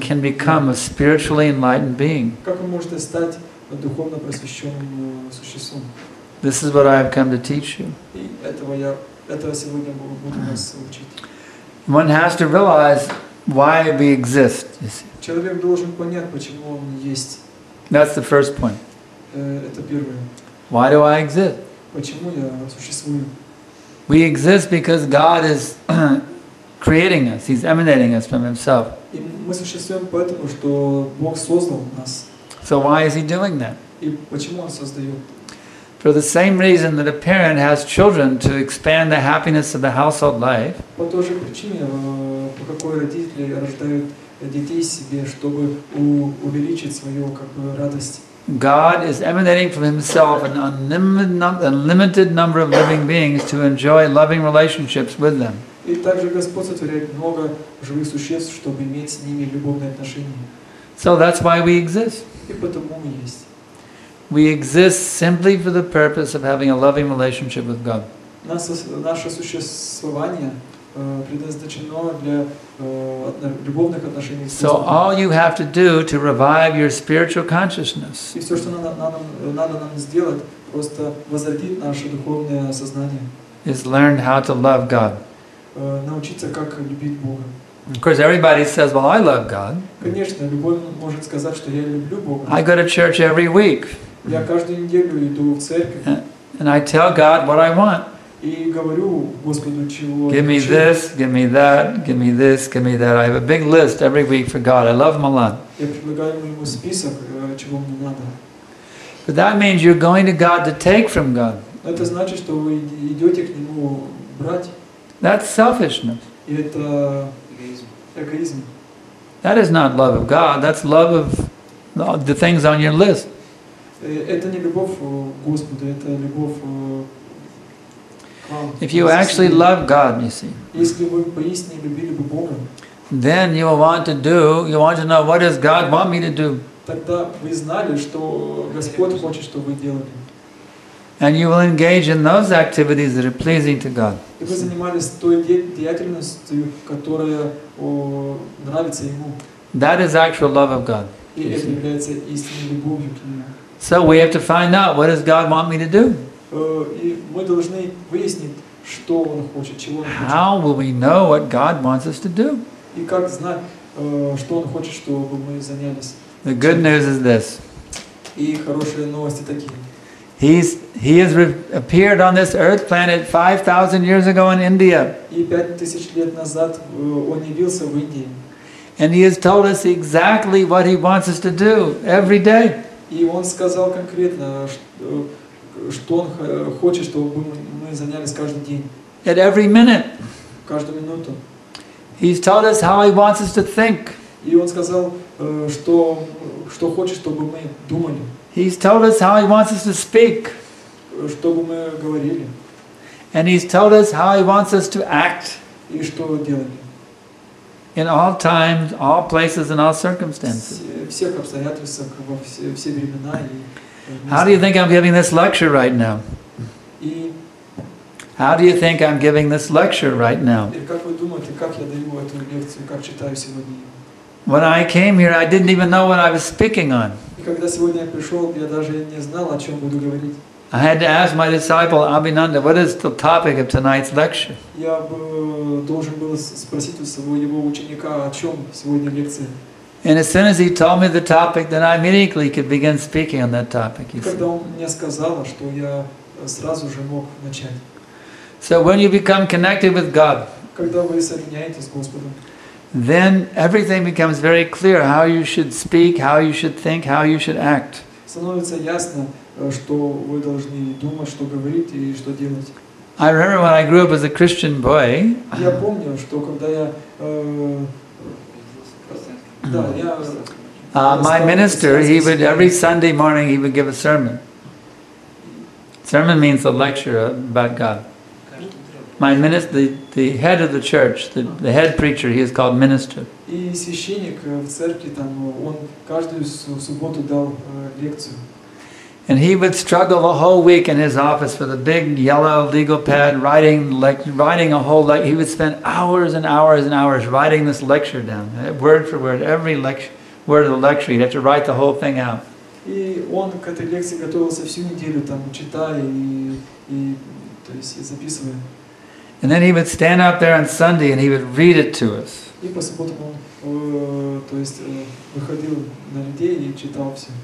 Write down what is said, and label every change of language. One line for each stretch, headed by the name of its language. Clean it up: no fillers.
English: can become a spiritually enlightened being.
Russian: Как вы можете стать духовно просвещенным существом?
English: This is what I have come to teach you.
Russian: И этого сегодня буду вас учить.
English: One has to realize why we exist. You see.
Russian: Человек должен понять, почему он есть.
English: That's the first point.
Russian: Это первое.
English: Why do I exist?
Russian: Почему я существую?
English: We exist because God is creating us. He's emanating us from Himself.
Russian: И мы существуем поэтому, что Бог создал нас.
English: So why is He doing that?
Russian: И почему Он создает?
English: For the same reason that a parent has children to expand the happiness of the household life,
Russian: По той же причине, по какой родители рождают детей себе, чтобы увеличить свою радость.
English: God is emanating from Himself an unlimited number of living beings to enjoy loving relationships with them.
Russian: И также Господь сотворяет много живых существ, чтобы иметь с ними любовные отношения.
English: So that's why we exist.
Russian: И потому мы есть.
English: We exist simply for the purpose of having a loving relationship with God.
Russian: Наше существование предназначено для любовных отношений с
English: So
Russian: Господом.
English: all you have to do to revive your spiritual consciousness
Russian: И все, что надо нам сделать, просто возродить наше духовное сознание,
English: is learn how to love God.
Russian: научиться, как любить Бога.
English: Of course, everybody says, well, I love God.
Russian: Конечно, любой может сказать, что я люблю Бога.
English: I go to church every week.
Russian: Я каждую неделю иду в церковь
English: And I tell God what I want.
Russian: и говорю Господу, чего
English: Give me
Russian: хочу.
English: this, give me that, give me this, give me that. I have a big list every week for God. I love Him a lot.
Russian: Я предлагаю ему список, чего мне надо.
English: But that means you're going to God to take from God.
Russian: Это значит, что вы идете к нему брать,
English: That's selfishness.
Russian: и это эгоизм.
English: That is not love of God. That's love of the things on your list.
Russian: Это не любовь к Господу, это любовь к вам.
English: If you actually love God, you see,
Russian: Если вы поистине любили бы Бога,
English: then you will want to know what does God want me to do?
Russian: тогда вы знали, что Господь хочет, чтобы вы делали.
English: And you will engage in those activities that are pleasing to God.
Russian: И вы занимались той деятельностью, которая нравится Ему.
English: That is actual love of God.
Russian: И это является истинной любовью к Нему.
English: So we have to find out, what does God want me to do?
Russian: И мы должны выяснить, что Он хочет, чего Он хочет.
English: How will we know what God wants us to do?
Russian: И как знать, что Он хочет, чтобы мы занялись.
English: The good news is this.
Russian: И хорошие новости такие.
English: He has appeared on this earth planet 5,000 years ago in India.
Russian: И 5000 лет назад Он явился в Индии.
English: And He has told us exactly what He wants us to do every day.
Russian: И Он сказал конкретно, что Он хочет, чтобы мы занялись каждый день,
English: At every minute.
Russian: каждую минуту.
English: He's told us how He wants us to think.
Russian: И Он сказал, что хочет, чтобы мы думали,
English: He's told us how He wants us to speak.
Russian: чтобы мы говорили,
English: And He's told us how He wants us to act.
Russian: и что делали.
English: In all times, all places, and all circumstances.
Russian: В всех обстоятельствах, во все времена.
English: How do you think I'm giving this lecture right now?
Russian: И
English: How do you think I'm giving this lecture right now?
Russian: как вы думаете, как я даю эту лекцию, как читаю сегодня?
English: When I came here, I didn't even know what I was speaking on.
Russian: И когда сегодня я пришел, я даже не знал, о чем буду говорить.
English: I had to ask my disciple Abhinanda, what is the topic of tonight's lecture?
Russian: Я должен был спросить у своего ученика, о чем сегодня лекция.
English: And as soon as he told me the topic, then I immediately could begin speaking on that topic. You see.
Russian: Когда он мне сказал, что я сразу же мог начать.
English: So when you become connected with God,
Russian: Когда вы соединяетесь с Господом,
English: then everything becomes very clear how you should speak, how you should think, how you should act.
Russian: становится ясно, что вы должны думать, что говорить и что делать.
English: I remember when I grew up as a Christian boy,
Russian: Я помню, что когда я
English: my minister, he would every Sunday morning he would give a sermon. Sermon means a lecture about God. My minister, the head of the church, the head preacher, he is called minister.
Russian: И священник в церкви там, он каждую субботу дал лекцию.
English: And he would struggle the whole week in his office with a big yellow legal pad, writing a whole lecture. He would spend hours and hours and hours writing this lecture down, word for word, every word of the lecture. He'd have to write the whole thing out.
Russian: И он к этой лекции готовился всю неделю, там, читая и записывая.
English: And then he would stand up there on Sunday and he would read it to us.
Russian: И по субботам он выходил на людей и читал все.